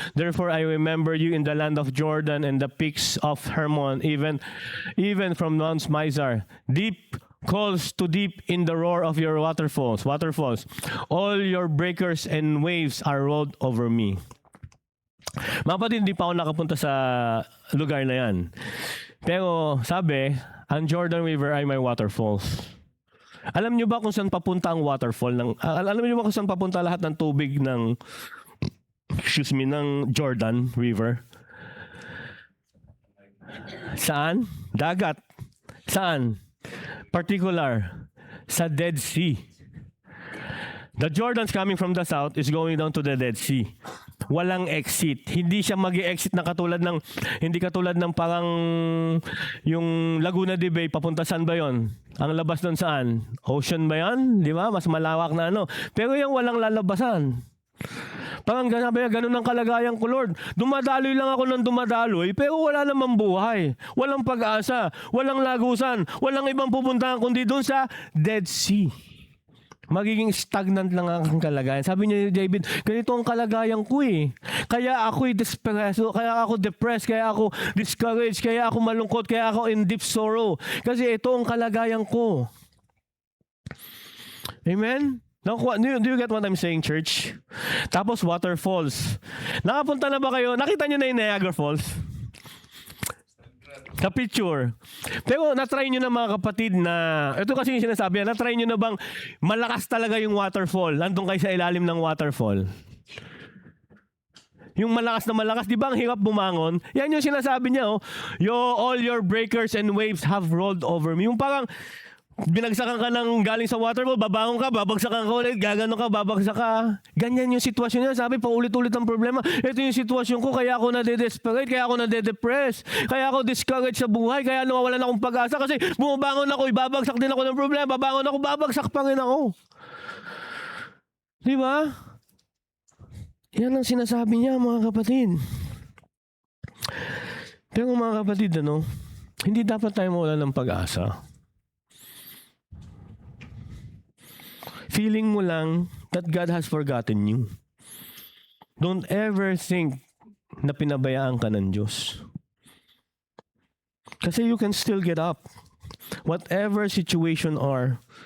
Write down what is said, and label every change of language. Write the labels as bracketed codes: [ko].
[en] Therefore I remember you in the land of Jordan and the peaks of Hermon, even from Mount Mizar. Deep calls to deep in the roar of your waterfalls. All your breakers and waves are rolled over me." [tl] Mga kapatid, hindi pa ako nakapunta sa lugar na yan. Pero sabi, ang Jordan River ay may waterfalls. Alam niyo ba kung saan papunta ang waterfall? Alam niyo ba kung saan papunta lahat ng tubig ng Jordan River? Saan? Dagat. Saan? Particular, sa Dead Sea. [en] The Jordan's coming from the south is going down to the Dead Sea. [tl] Walang exit. Hindi siya mag-exit na hindi katulad ng parang yung Laguna de Bay, papunta saan ba yon? Ang labas doon saan? Ocean ba yan? Di ba? Mas malawak na ano. Pero yung walang lalabasan. Parang ganun ang kalagayan ko, Lord. Dumadaloy lang ako ng dumadaloy, pero wala namang buhay. Walang pag-asa, walang lagusan, walang ibang pupuntahan kundi doon sa Dead Sea. Magiging stagnant lang ang kalagayan. Sabi niya, David, ganito ang kalagayan ko eh. Kaya ako'y despereso, kaya ako depressed, kaya ako discouraged, kaya ako malungkot, kaya ako [en] in deep sorrow. [tl] Kasi ito ang kalagayan ko. Amen? [en] Do you get what I'm saying, church? [tl] Tapos waterfalls. Nakapunta na ba kayo? Nakita niyo na yung Niagara Falls? Sa picture. Pero na-try nyo na mga kapatid na, ito kasi yung sinasabi, na-try nyo na bang malakas talaga yung waterfall? Nandun kayo sa ilalim ng waterfall. Yung malakas na malakas, di ba ang hirap bumangon? Yan yung sinasabi niya, oh. [en] All your breakers and waves have rolled over me. [tl] Yung parang, binagsakan ka ng galing sa waterfall, babangon ka, babagsakan ka ulit, gagano ka, babagsak ka. Ganyan yung sitwasyon niya. Sabi, paulit-ulit ang problema. Ito yung sitwasyon ko, kaya ako nade-desperate, kaya ako nade-depress, kaya ako discouraged sa buhay, kaya nawawalan akong pag-asa kasi bumabangon ako, ibabagsak din ako ng problema, babangon ako, babagsak pa rin ako. Di ba? Yan ang sinasabi niya, mga kapatid. Pero mga kapatid, hindi dapat tayo mawalan ng pag-asa. [en] Feeling [tl] mo lang [en] that God has forgotten you. Don't ever think [tl] na pinabayaan ka ng Diyos. Kasi [en] you can still get up. Whatever situation are,